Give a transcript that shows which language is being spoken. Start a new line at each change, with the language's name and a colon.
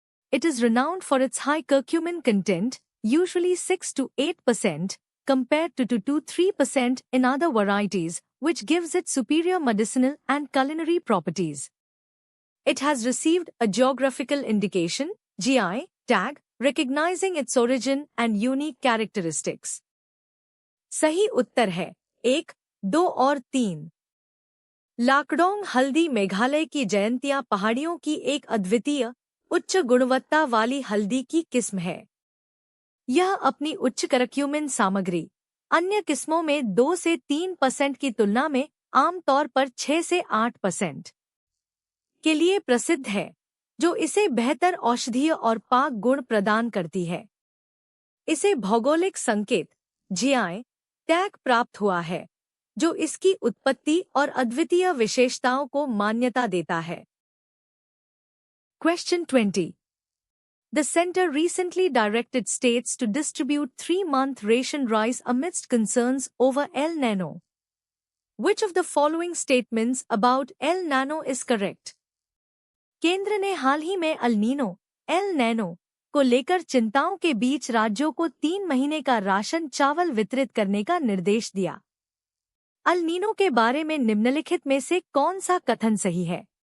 English: It is renowned for its high curcumin content, usually 6 to 8%, compared to 2 to 3% in other varieties, which gives it superior medicinal and culinary properties. It has received a geographical indication, GI, tag, recognizing its origin and unique characteristics.
Hindi: सही उत्तर है 1, 2 और 3। लाकडोंग हल्दी मेघालय की जयंतिया पहाड़ियों की एक अद्वितीय, उच्च गुणवत्ता वाली हल्दी की किस्म है। यह अपनी उच्च करक्यूमिन सामग्री, अन्य किस्मों में 2 से 3% की तुलना में आमतौर पर 6 से 8% के लिए प्रसिद्ध है, जो इसे बेहतर औषधीय और पाक गुण प्रदान करती है। इसे भौगोलिक संकेत GI टैग प्राप्त हुआ है, जो इसकी उत्पत्ति और अद्वितीय विशेषताओं को मान्यता देता है।
English: Question 20. The center recently directed states to distribute 3-month ration rice amidst concerns over El Nino. Which of the following statements about El Nino is correct?
Hindi: केंद्र ने हाल ही में अल नीनो, एल नैनो को लेकर चिंताओं के बीच राज्यों को 3 महीने का राशन चावल वितरित करने का निर्देश दिया। अल नीनो के बारे में निम्नलिखित में से कौन सा कथन सही है?